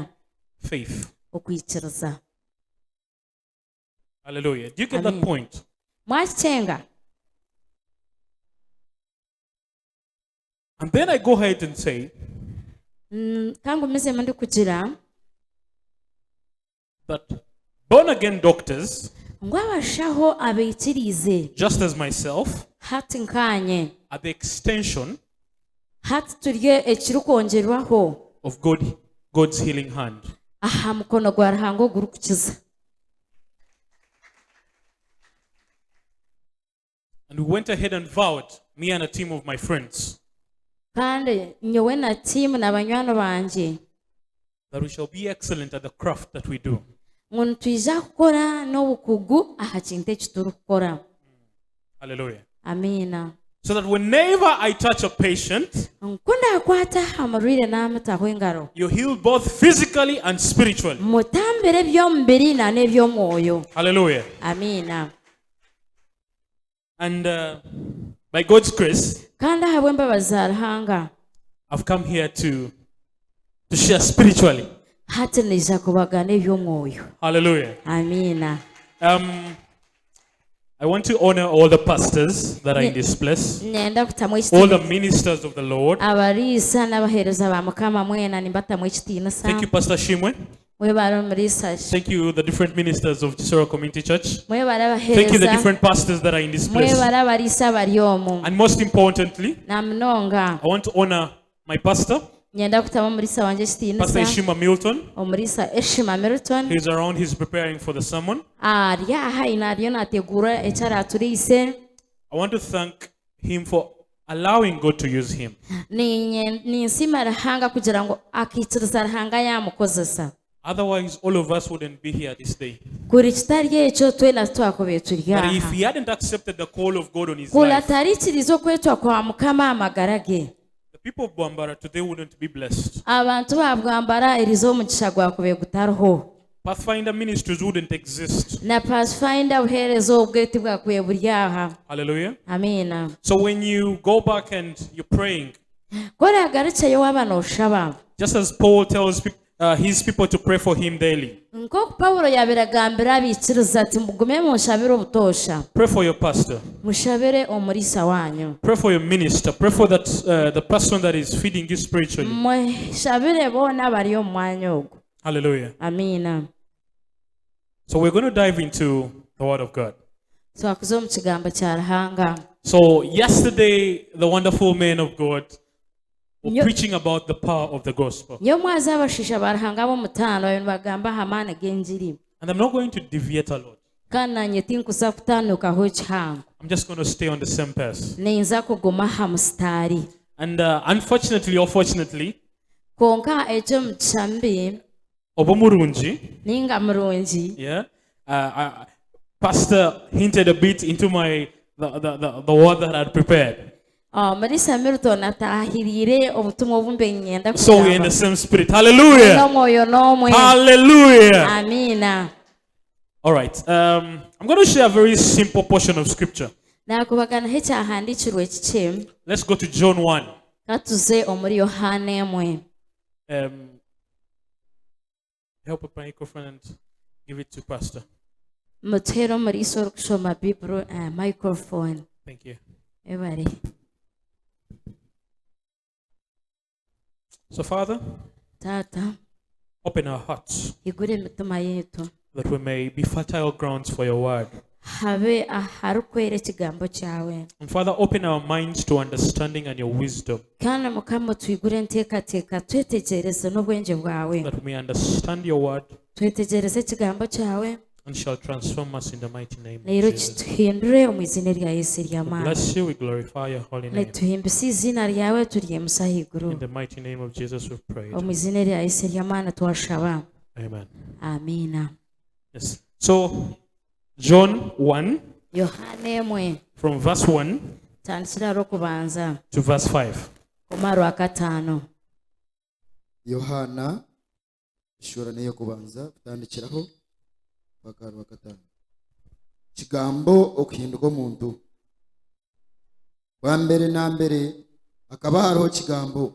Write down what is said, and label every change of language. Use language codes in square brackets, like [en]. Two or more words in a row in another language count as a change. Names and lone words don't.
[en] faith. [nyn] okwikiriza. [en] Hallelujah. Do you get Amen. that point? [nyn] Mwakitenga. [en] And then I go ahead and say [nyn] Kangumizemu ndi kugira [en] that born again doctors, [nyn] ngu abashaho abeikirize [en] just as myself, [nyn] hati nkanye [en] are the extension [nyn] hati turye ekirikwongerwaho [en] of God's healing hand. [nyn] aha mukono gwa Ruhanga ogurikukiza. [en] And we went ahead and vowed, me and a team of my friends, [nyn] Kandi nyowe na tiimu n'abanywani bangye [en] that we shall be excellent at the craft that we do. [nyn] ngu nitwija kukora n'obukugu aha kintu eki turikukora. [en] Hallelujah. [nyn] Amiina. [en] So that whenever I touch a patient, [nyn] Nkundakwata amurwire n'amutaho engaro. [en] you're healed both physically and spiritually. [nyn] Mutambire eby'omubiri na n'eby'omwoyo. [en] Hallelujah. [nyn] Amiina. [en] And by God's grace, [nyn] Kandi ahabw'embabazi za Ruhanga [en] I've come here to share spiritually. [nyn] hati nija kubagana eby'omwoyo. [en] Hallelujah. [nyn] Amiina. [en] I want to honor all the pastors that are in this place, [nyn] Nenda kutamu [en] all the [nyn] ekitiinisa. [en] ministers of the Lord. [nyn] Abariisa n'abaheereza ba Mukama mwena nimbatamu ekitiinisa. [en] Thank you, Pastor Shimwe. [nyn] Mwebale omuriisa. [en] Thank you, the different ministers of Chisoro Community Church. [nyn] Mwebale [en] Thank you, the [nyn] abaheereza. [en] different pastors that are in this place. [nyn] Mwebale abariisa bari omu. [en] And most importantly, [nyn] Na munonga. [en] I want to honor my pastor, [nyn] Nyenda kutamu omuriisa wangye [en] Pastor [nyn] ekitiinisa. [en] Ishima Milton. [nyn] Omuriisa Eshima Milton. [en] He's around, he's preparing for the sermon. [nyn] Ari aha ariyo naategura eki araturiise. [en] I want to thank him for allowing God to use him. [nyn] Ninsiima Ruhanga kugira ngu akiikiriza Ruhanga yamukozesa. [en] Otherwise, all of us wouldn't be here this day. [nyn] Kuri kitari ekyo twena twakobe turi [en] But [nyn] aha. [en] if he hadn't accepted the call of God on his [nyn] Kula [en] life, [nyn] tarikiriza okwetwa kwa Mukama amagara ge. [en] the people of Bwambara today wouldn't be blessed. [nyn] Abantu ba Bwambara erizo omugisha gwakube gutariho. [en] Pathfinder ministries wouldn't exist. [nyn] Na Pathfinder buherezo obwete bwakube buri aha. [en] Hallelujah. [nyn] Amiina. [en] So when you go back and you're praying, [nyn] Kora agaricayo waba noshaba. [en] just as Paul tells people, his people to pray for him daily. [nyn] nk'oku Pawulo yabiragambira abikiriza ati mugume mushabire obutosha. [en] Pray for your pastor. Mushabire omulisa wanyu. Pray for your minister. Pray for that the person that is feeding you spiritually. [nyn] Mushabire bona bari omu mwanya ogwo. [en] Hallelujah. [nyn] Amina. [en] So we're going to dive into the Word of God. [nyn] Twakuze omu kigambo kya Ruhanga. [en] So yesterday, the wonderful man of God were preaching about the power of the gospel. [nyn] Nyo mwaza abashisha ba Ruhanga b'omutaano ayo nibagamba hamaani g'enjiri. [en] And I'm not going to deviate a lot. [nyn] Kandi nanye tinkuza kutandikaho ekihango. [en] I'm just going to stay on the same path. [nyn] Niyinza kuguma ha musitaari. [en] And unfortunately or fortunately, [nyn] Konka ekyo mukishambi Obomurunji, ninga murungi. [en] yeah, Pastor hinted a bit into the word that I had prepared. [nyn] Marisa Milton atahirire obutumwa obumbe ngenda [en] So we're in the same spirit. Hallelujah. [nyn] N'omwoyo n'omwe. [en] Hallelujah. [nyn] Amina. [en] All right. I'm going to share a very simple portion of scripture. [nyn] Nakubaganaho ekyahandikirwa ekikye. [en] Let's go to John 1. [nyn] Katuze omuri Yohana emwe. [en] Help with my microphone and give it to Pastor. [nyn] Mutere omuri iso orikushoma [en] Bible microphone. Thank you. [nyn] Ebare. [en] So, Father, [nyn] Tata, [en] open our hearts [nyn] igure emitima yetu. [en] that we may be fertile grounds for your word. [nyn] Habe aharikwera ekigambo kyawe. [en] And Father, open our minds to understanding and your wisdom, [nyn] Kandi Mukama twigure enteekateeka twetegereze n'obwengye bwawe. [en] that we may understand your word [nyn] Twetegereze ekigambo kyawe. [en] and shall transform us in the mighty name of [nyn] Leero [en] Jesus. [nyn] kituhindure omu izina rya Yesu [en] We [nyn] ery'amaani. [en] bless you, we glorify your holy name. [nyn] Netuhimbisa izina ryawe turyemusa ahaiguru. [en] In the mighty name of Jesus we've prayed. [nyn] Omu izina rya Yesu ery'amaani twashaba. [en] Amen. [nyn] Amiina. [en] Yes. So, John 1, [nyn] Yohana emwe from verse 1 tandikira rw'okubanza to verse 5. koma rwakataano. Yohana ishura niyo kubanza kutandikiraho paka rwakataano. Kigambo okuhinduka omuntu. Bwambere na mbere akaba hariho kigambo.